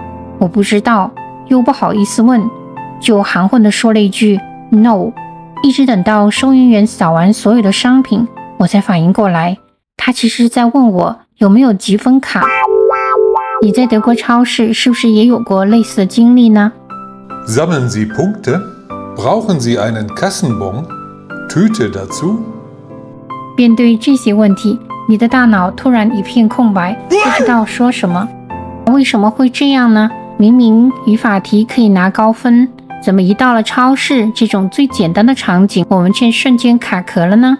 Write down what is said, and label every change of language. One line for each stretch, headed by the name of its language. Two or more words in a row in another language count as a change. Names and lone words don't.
Chinese: 我不知道，又不好意思问，就含混地说了一句 No。一直等到收银员扫完所有的商品，我才反应过来，他其实在问我有没有积分卡。你在德国超市是不是也有过类似的经历呢？
German: Sammeln Sie Punkte? Brauchen Sie einen Kassenbon? Tüte dazu?
Chinese: 面对这些问题，你的大脑突然一片空白，不知道说什么。为什么会这样呢？明明语法题可以拿高分，怎么一到了超市这种最简单的场景，我们却瞬间卡壳了呢？